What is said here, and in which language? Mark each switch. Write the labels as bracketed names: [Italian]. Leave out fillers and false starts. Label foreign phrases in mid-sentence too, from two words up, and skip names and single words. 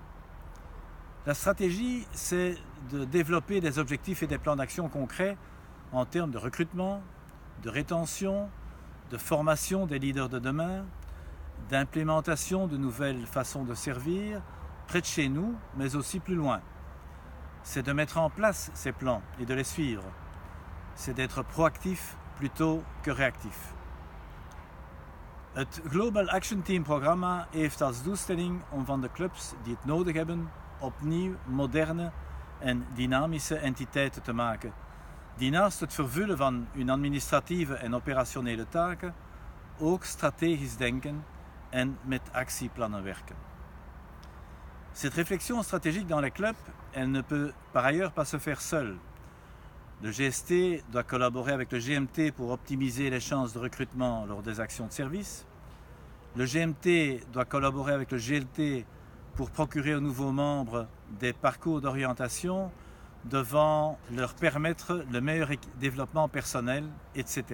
[French] La stratégie, c'est de développer des objectifs et des plans d'action concrets en termes de recrutement, de rétention, de formation des leaders de demain, d'implémentation de nouvelles façons de servir, près de chez nous, mais aussi plus loin. C'est de mettre en place ces plans et de les suivre. C'est d'être proactif plutôt que réactif. [Dutch] Het Global Action Team programma heeft als doelstelling om van de clubs die het nodig hebben opnieuw moderne en dynamische entiteiten te maken, die naast het vervullen van hun administratieve en operationele taken ook strategisch denken en met actieplannen werken. [French] Cette réflexion stratégique dans les clubs, elle ne peut par ailleurs pas se faire seule. Le GST doit collaborer avec le GMT pour optimiser les chances de recrutement lors des actions de service. Le GMT doit collaborer avec le GLT pour procurer aux nouveaux membres des parcours d'orientation devant leur permettre le meilleur développement personnel, etc.